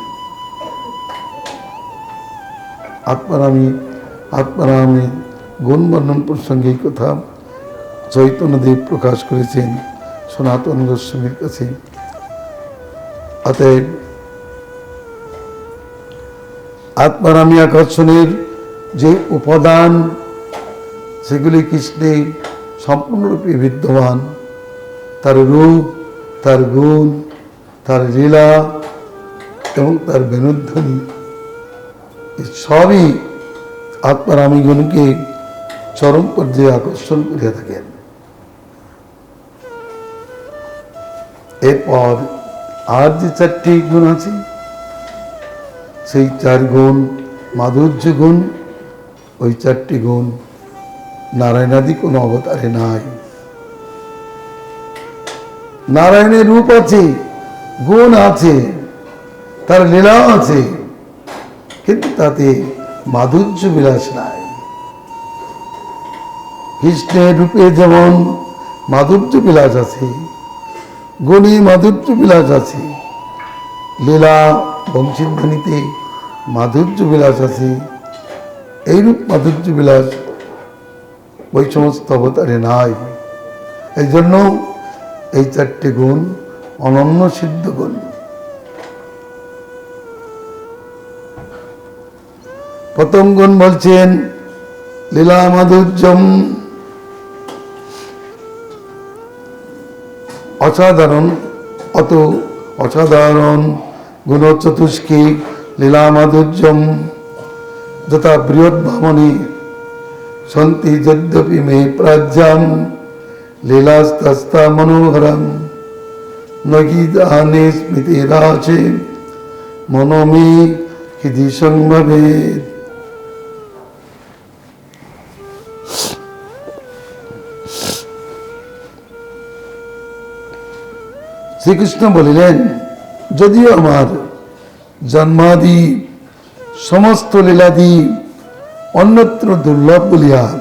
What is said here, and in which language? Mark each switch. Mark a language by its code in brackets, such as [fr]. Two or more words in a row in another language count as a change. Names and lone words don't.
[bn] আত্মারামী গুণ বর্ণন প্রসঙ্গে কথা চৈতন্যদেব প্রকাশ করেছেন সনাতন গোস্বামীর কাছে অতএব আত্মারামী আকর্ষণের যে উপাদান সেগুলি কৃষ্ণে সম্পূর্ণরূপে বিদ্যমান তার রূপ তার গুণ তার লীলা এবং তার বেণুধ্বনি সবই আত্মারামী গুণকে চরম পর্যায়ে আকর্ষণ করিয়া থাকেন এরপর আর যে চারটি গুণ আছে সেই চার গুণ মাধুর্য গুণ ওই চারটি গুণ নারায়ণাদি কোনো অবতারে নাই নারায়ণের রূপ আছে গুণ আছে তার লীলা আছে কিন্তু তাতে মাধুর্য বিলাস নাই কৃষ্ণের রূপে যেমন মাধুর্য বিলাস আছে গুণী মাধুর্য বিলাস আছে লীলা বংশীধ্বনিতে মাধুর্য বিলাস আছে এইরূপ মাধুর্য বিলাস ওই সমস্ত অবতারে নাই এই জন্য এই চারটি গুণ অনন্য সিদ্ধ গুণ প্রথম গুণ বলছেন লীলা মাধুর্যম অসাধারণ অত অসাধারণ গুণ চতুষ্কি লীলা মাধুর্যম যথা বৃহৎ ভামনে [sa] सन्ति यद्यपि मे प्राज्यां लीलास्तस्ता मनोहरं न हि दाने स्मृतिराचे मनो मे हृदि संभवेत् [bn] শ্রীকৃষ্ণ বলিলেন যদিও আমার জন্মাদি সমস্ত লীলাদি অন্যত্র দুর্লভ বলিয়া